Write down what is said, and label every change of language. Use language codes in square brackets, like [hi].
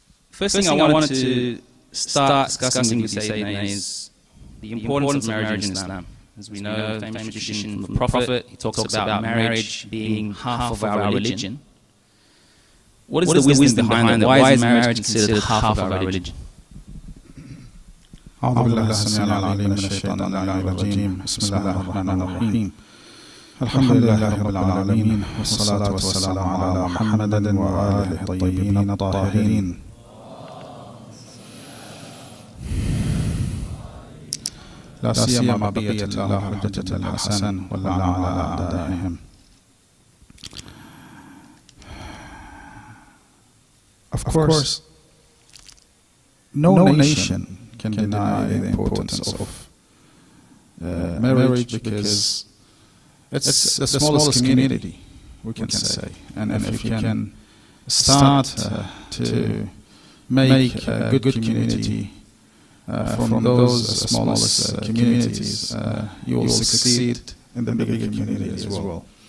[en] First thing I wanted to start discussing with you, Sayyidina, is the importance of marriage in Islam. As we know, the famous tradition from the Prophet, he talks about marriage being half of our religion. What is the wisdom behind that? Why is marriage considered half of our religion? [ar] أعوذ بالله السميع العليم من الشيطان الرجيم بسم الله الرحمن الرحيم الحمد لله رب العالمين والصلاة والسلام على محمد وآله الطيبين الطاهرين لا سيما بقية الله حجة الحسن واللعن على أعدائهم. [en] Of course, no nation can deny the importance of marriage because it's the smallest community, we can say. And if you can start to make a good community from those smallest communities, you will succeed in the bigger community as well.